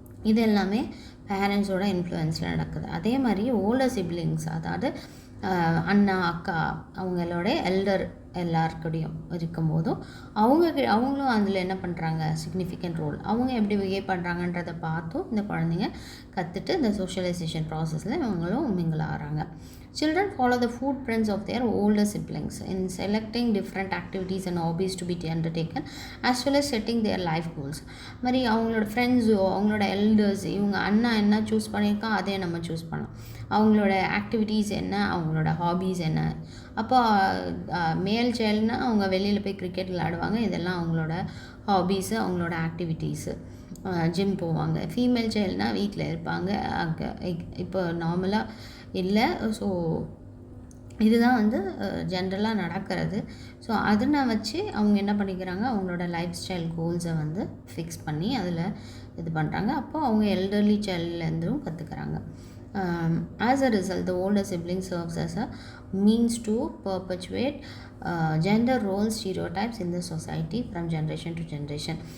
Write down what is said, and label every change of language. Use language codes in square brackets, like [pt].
[ta] இது எல்லாமே பேரண்ட்ஸோட இன்ஃப்ளூயன்ஸில் நடக்குது. அதே மாதிரி ஓல்டர் சிப்ளிங்ஸ், அதாவது அண்ணா அக்கா அவங்களோட எல்டர் எல்லாருக்கூடையும் இருக்கும்போதும் அவங்களும் அதில் என்ன பண்ணுறாங்க, சிக்னிஃபிகண்ட் ரோல். அவங்க எப்படி பிஹேவ் பண்ணுறாங்கன்றதை பார்த்தும் இந்த குழந்தைங்க கற்றுட்டு இந்த சோஷியலைசேஷன் ப்ராசஸில் இவங்களும் மிங்கிள் ஆகிறாங்க. [en] Children follow the footprints of their older siblings in selecting different activities and hobbies to be undertaken as well as setting their life goals. [ta] மாதிரி அவங்களோட ஃப்ரெண்ட்ஸோ அவங்களோட எல்டர்ஸ், இவங்க அண்ணா என்ன சூஸ் பண்ணியிருக்கா அதே நம்ம சூஸ் பண்ணலாம். அவங்களோட ஆக்டிவிட்டீஸ் என்ன, அவங்களோட ஹாபீஸ் என்ன. அப்போ மேல் சைல்டுனா அவங்க வெளியில் போய் கிரிக்கெட் விளையாடுவாங்க, இதெல்லாம் அவங்களோட ஹாபீஸு, அவங்களோட ஆக்டிவிட்டீஸு. ஜிம் போவாங்க. ஃபீமேல் சைல்டுனால் வீட்டில் இருப்பாங்க. இப்போ நார்மலாக இல்லை. ஸோ இதுதான் வந்து ஜென்ரலாக நடக்கிறது. ஸோ அதனை வச்சு அவங்க என்ன பண்ணிக்கிறாங்க, அவங்களோட லைஃப் ஸ்டைல் கோல்ஸை வந்து ஃபிக்ஸ் பண்ணி அதில் இது பண்ணுறாங்க. அப்போ அவங்க எல்டர்லி சைல்ட்லேருந்தும் கற்றுக்குறாங்க. [en] As a result, the older sibling serves as a means to perpetuate gender role stereotypes in the society from generation to generation.